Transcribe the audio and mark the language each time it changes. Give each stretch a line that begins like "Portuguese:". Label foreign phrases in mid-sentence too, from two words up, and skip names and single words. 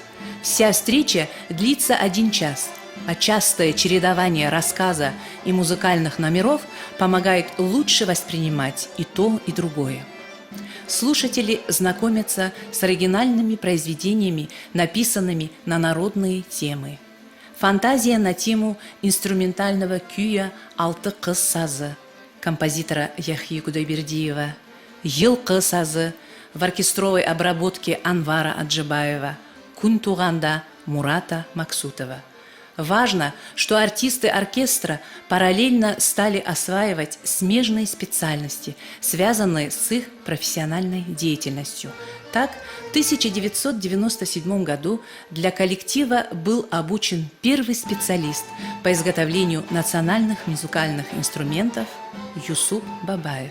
Russian: Вся встреча длится 1 час, а частое чередование рассказа и музыкальных номеров помогает лучше воспринимать и то, и другое. Слушатели знакомятся с оригинальными произведениями, написанными на народные темы. Фантазия на тему инструментального күйя «Алты қыз сазы» композитора Яхьи Кудайбердиева, «Йылқы сазы» в оркестровой обработке Анвара Аджибаева, «Күн туғанда» Мурата Максутова. Важно, что артисты оркестра параллельно стали осваивать смежные специальности, связанные с их профессиональной деятельностью. Так, в 1997 году для коллектива был обучен первый специалист по изготовлению национальных музыкальных инструментов Юсуп Бабаев.